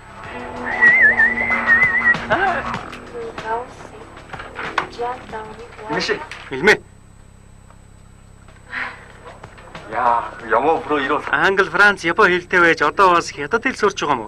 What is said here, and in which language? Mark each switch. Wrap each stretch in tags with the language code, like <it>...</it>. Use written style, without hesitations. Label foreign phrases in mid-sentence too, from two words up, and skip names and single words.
<mn>Хэлмээ.</mn> <ko>야, 영어 불어 이런.</ko> <mn>Англи, Франц, Япон хэлтэй байж одоо бас хятад хэл сурч байгаа юм уу?</mn>